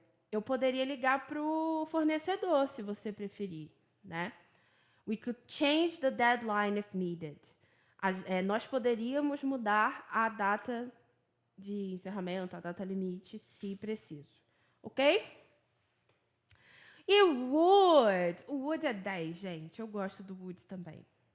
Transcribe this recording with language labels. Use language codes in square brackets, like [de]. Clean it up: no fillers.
[pt] Eu poderia ligar para o fornecedor, se você preferir. Né? [en] We could change the deadline if needed. [pt] Nós poderíamos mudar a data de encerramento, a data limite, se preciso. Ok? E would. O would é 10, gente. Eu gosto do would também.